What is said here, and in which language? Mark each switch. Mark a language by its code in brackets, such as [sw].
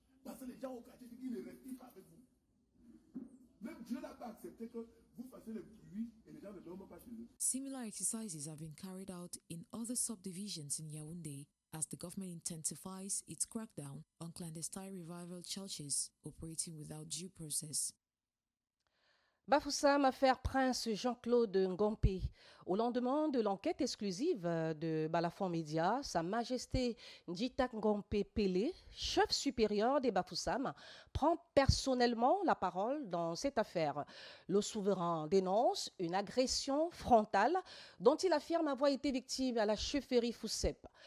[fr] Parce que les gens au quartier disent qu'ils ne respirent pas avec vous. Même Dieu n'a pas accepté que vous fassiez le bruit et les gens ne dorment pas chez eux. [en] Similar exercises have been carried out in other subdivisions in Yaoundé as the government intensifies its crackdown on clandestine revival churches operating without due process. [fr] Bafoussam, affaire Prince Jean-Claude Ngompé. Au lendemain de l'enquête exclusive de Balafon Média, Sa Majesté Nditak Ngompé Pelé, chef supérieur des Bafoussam, prend personnellement la parole dans cette affaire. Le souverain dénonce une agression frontale dont il affirme avoir été victime à la chefferie Foussep.